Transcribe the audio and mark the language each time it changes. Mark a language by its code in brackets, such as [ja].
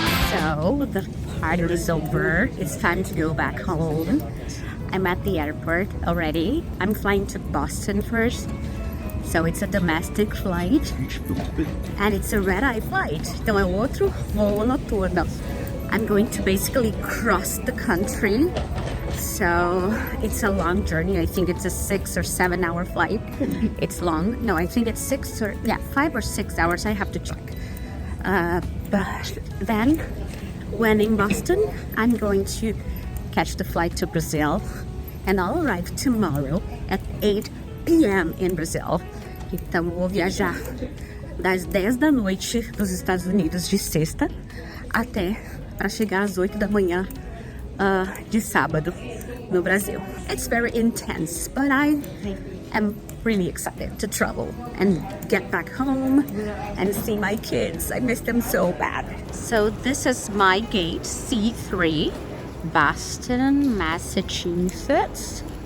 [en] So the party is over. It's time to go back home. I'm at the airport already. I'm flying to Boston first. So it's a domestic flight and it's a red-eye flight. [pt] Então é outro voo noturno. [en] I'm going to basically cross the country. So it's a long journey. I think it's a 6 or 7 hour flight. It's long. No, I think it's 5 or 6 hours. I have to check. But then when in Boston, I'm going to catch the flight to Brazil. and I'll arrive tomorrow at 8 p.m. in Brazil. [pt] Então vou viajar das 10 da noite dos Estados Unidos de sexta até para chegar às 8 da manhã de sábado no Brasil. [en] It's very intense, but I am really excited to travel and get back home and see my kids. I miss them so bad. So this is my gate C3, Boston, Massachusetts.